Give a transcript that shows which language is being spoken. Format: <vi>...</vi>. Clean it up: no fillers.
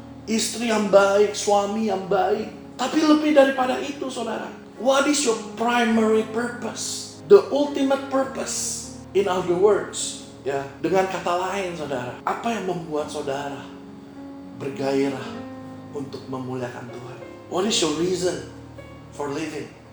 <id>Istri yang baik, suami yang baik. Tapi lebih daripada itu, saudara.</id> <en>What is your primary purpose? The ultimate purpose. In other words,</en> <id>ya, dengan kata lain, saudara, apa yang membuat saudara bergairah untuk memuliakan Tuhan?</id> <en>What is your reason for living?</en>